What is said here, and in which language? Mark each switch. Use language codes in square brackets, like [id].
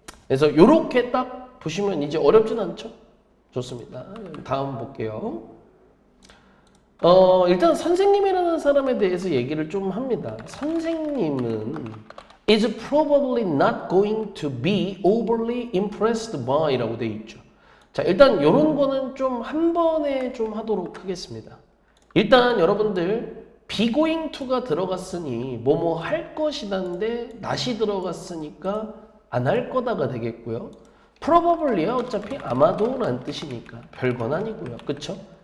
[ko] 그래서 이렇게 딱 보시면 이제 어렵진 않죠? 좋습니다. 다음 볼게요. 일단 선생님이라는 사람에 대해서 얘기를 좀 합니다. 선생님은 [en] is probably not going to be overly impressed by [ko] 라고 돼 있죠. 자, 일단 이런 거는 좀 한 번에 좀 하도록 하겠습니다. 일단 여러분들 be going to가 들어갔으니 뭐뭐 할 것이다인데 not이 들어갔으니까 안 할 거다가 되겠고요. probably야 어차피 아마도라는 뜻이니까 별건 아니고요. 그쵸?